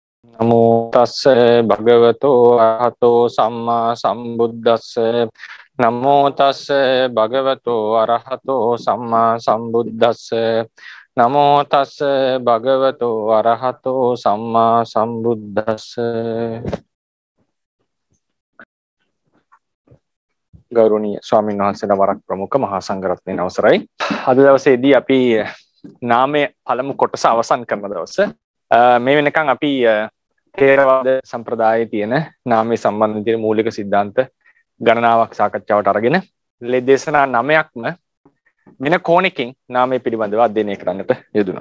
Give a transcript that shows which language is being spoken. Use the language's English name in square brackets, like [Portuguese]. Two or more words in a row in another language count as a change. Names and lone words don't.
[Pali] නමෝ තස්ස භගවතෝ අරහතෝ සම්මා සම්බුද්දස්ස නමෝ තස්ස භගවතෝ අරහතෝ සම්මා සම්බුද්දස්ස නමෝ තස්ස භගවතෝ අරහතෝ සම්මා සම්බුද්දස්ස [Sinhala] ගෞරවනීය ස්වාමීන් වහන්සේලා වරක් ප්‍රමුඛ මහා සංඝරත්නයේ අවසරයි අද දවසේදී අපි නාමයේ පළමු කොටස අවසන් කරන දවස මේ වෙනකන් අපි තේරවාද සම්ප්‍රදායේ තියෙන නාමයේ සම්බන්ධ තියෙන මූලික સિદ્ધාන්ත ගණනාවක් සාකච්ඡාවට අරගෙන ලේ දේශනා 9ක්ම වෙන කෝණකින් නාමයේ පිළිබඳව අධ්‍යයනය කරන්නට යෙදුණා.